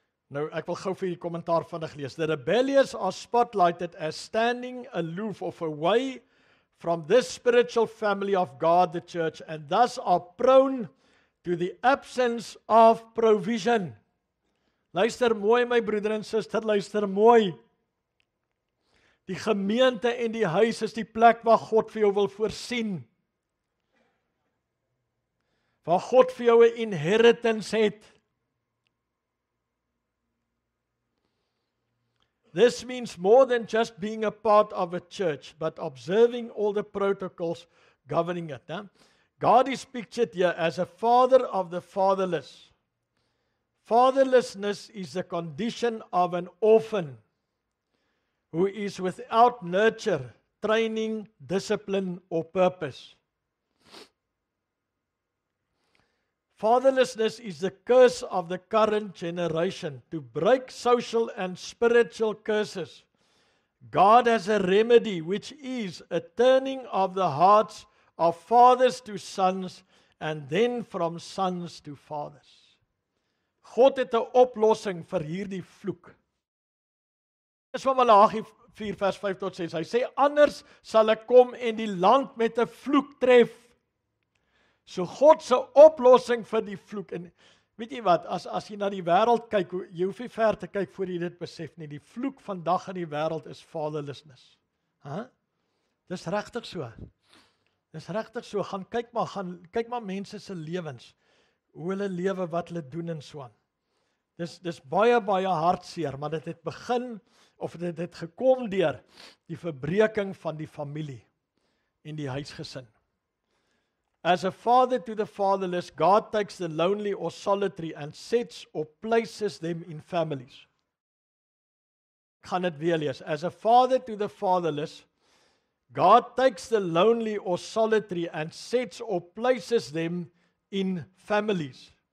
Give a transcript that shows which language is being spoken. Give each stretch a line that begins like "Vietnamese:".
Afrikaans: Nou, ek wil gou vir die kommentaar vinnig lees.
English: The rebellious are spotlighted as standing aloof of away from this spiritual family of God, the church, and thus are prone to the absence of provision.
Afrikaans: Luister mooi, my broeder en suster, luister mooi. Die gemeente en die huis is die plek waar God vir jou wil voorsien. Waar God vir jou 'n inheritance het.
English: This means more than just being a part of a church, but observing all the protocols governing it. Né? God is pictured here as a father of the fatherless. Fatherlessness is the condition of an orphan who is without nurture, training, discipline, or purpose. Fatherlessness is the curse of the current generation. To break social and spiritual curses, God has a remedy, which is a turning of the hearts of fathers to sons and then from sons to fathers.
Afrikaans: God het 'n oplossing vir hierdie vloek. Dis van Malagi 4 vers 5 tot 6. Hy sê anders sal ek kom en die land met 'n vloek tref. So God se oplossing vir die vloek. En weet jy wat, as jy na die wêreld kyk, jy hoef nie ver te kyk voor jy dit besef nie. Die vloek vandag in die wêreld is fatherlessness. Dis regtig so. Dis regtig so. Gaan kyk maar mense se lewens. Hoe hulle lewe, wat hulle doen en so aan. Dis baie hartseer, maar dit het begin of dit het gekom deur die verbreeking van die familie en die huisgesin.
English: As a father to the fatherless, God takes the lonely or solitary and sets or places them in families.
Afrikaans: Ek gaan dit weer lees.
English: As a father to the fatherless, God takes the lonely or solitary and sets or places them in families.